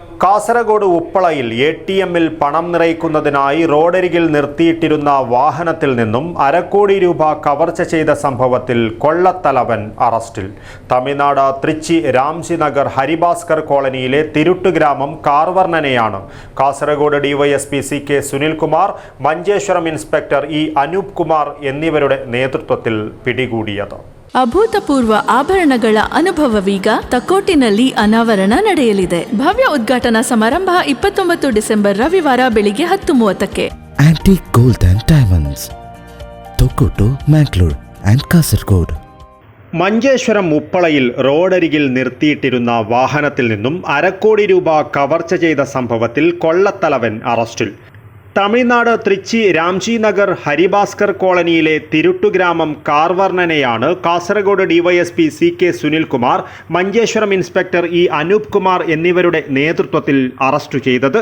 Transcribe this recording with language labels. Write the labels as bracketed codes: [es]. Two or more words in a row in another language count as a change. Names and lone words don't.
[ml] കാസർഗോഡ് ഉപ്പളയിൽ ATMൽ പണം നിറയ്ക്കുന്നതിനായി റോഡരികിൽ നിർത്തിയിട്ടിരുന്ന വാഹനത്തിൽ നിന്നും ₹1 കോടി കവർച്ച ചെയ്ത സംഭവത്തിൽ കൊള്ളത്തലവൻ അറസ്റ്റിൽ. തമിഴ്നാട് തൃച്ചി രാംജി നഗർ ഹരിഭാസ്കർ കോളനിയിലെ തിരുട്ട് ഗ്രാമം കാർവർണ്ണനെയാണ് കാസർഗോഡ് DYSP CK സുനിൽകുമാർ, മഞ്ചേശ്വരം ഇൻസ്പെക്ടർ അനൂപ് കുമാർ എന്നിവരുടെ നേതൃത്വത്തിൽ പിടികൂടിയത്. [kn] ಅಭೂತಪೂರ್ವ ಆಭರಣಗಳ ಅನುಭವವೀಗ ತಕೋಟಿನಲ್ಲಿ ಅನಾವರಣ ನಡೆಯಲಿದೆ. ಭವ್ಯ ಉದ್ಘಾಟನಾ ಸಮಾರಂಭ 29 ಡಿಸೆಂಬರ್ ರವಿವಾರ ಬೆಳಿಗ್ಗೆ 10:30ಕ್ಕೆ. ಆಂಟಿಕ್ ಗೋಲ್ಡ್ ಅಂಡ್ ಡೈಮಂಡ್ಸ್, ತೊಕ್ಕೊಟ್ಟು, ಮ್ಯಾಂಗ್ಳೂರ್ ആൻഡ് കാസർഗോഡ്. [ml] മഞ്ചേശ്വരം ഉപ്പളയിൽ റോഡരികിൽ നിർത്തിയിട്ടിരുന്ന വാഹനത്തിൽ നിന്നും ₹1 കോടി കവർച്ച ചെയ്ത സംഭവത്തിൽ കൊള്ളത്തലവൻ അറസ്റ്റിൽ. തമിഴ്നാട് തൃച്ചി രാംജി നഗർ ഹരിഭാസ്കർ കോളനിയിലെ തിരുട്ടുഗ്രാമം കാർവർണ്ണനെയാണ് കാസർഗോഡ് DYSP CK സുനിൽകുമാർ, മഞ്ചേശ്വരം ഇൻസ്പെക്ടർ അനൂപ് കുമാർ എന്നിവരുടെ നേതൃത്വത്തിൽ അറസ്റ്റ് ചെയ്തത്.